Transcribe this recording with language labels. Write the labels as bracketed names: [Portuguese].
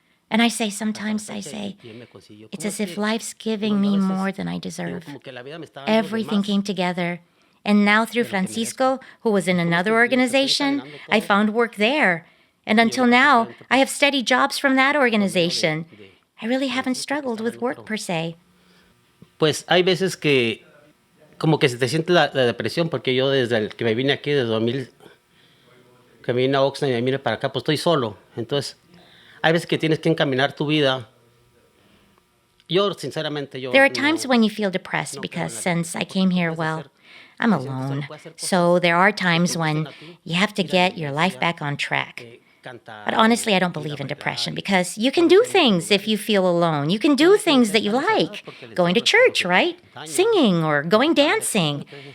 [English] And sometimes I say, it's as if life's giving me more than I deserve. Everything came together. And now through Francisco, who was in another organization, I found work there. And until now, I have steady jobs from that organization. I really haven't struggled with work per se. [Spanish] Pues hay veces que como que se te siente la depresión, porque yo desde el que me vine aquí, desde 2000, que me vine a Oxnard y me vine para acá, pues estoy solo. Entonces, hay veces que tienes que encaminar tu vida. Yo, sinceramente, [English] There are times when you feel depressed because since I came here, well, I'm alone. So there are times when you have to get your life back on track. But honestly, I don't believe in depression because you can do things if you feel alone. You can do things that you like. Going to church, right? Singing or going dancing.